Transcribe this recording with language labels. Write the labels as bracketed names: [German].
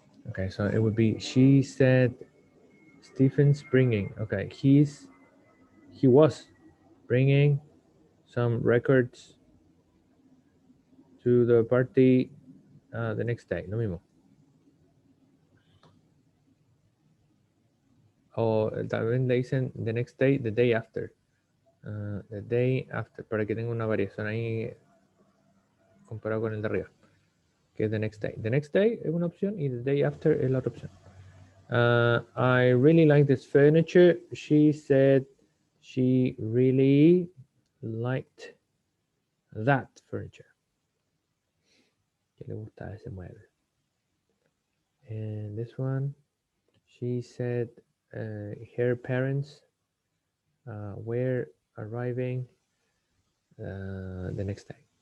[English] Okay, so it would be, she said Stephen's bringing, okay, he was bringing some records to the party the next day, [Spanish] lo mismo. O también le dicen [English] the next day, the day after. [Spanish] The day after, para que tenga una variación ahí comparado con el de arriba, que es the next day. The next day es una opción y the day after es la otra opción. [English] I really like this furniture. She said she really liked that furniture. [Spanish] Que le gusta ese mueble. [English] And this one, she said her parents were arriving the next day.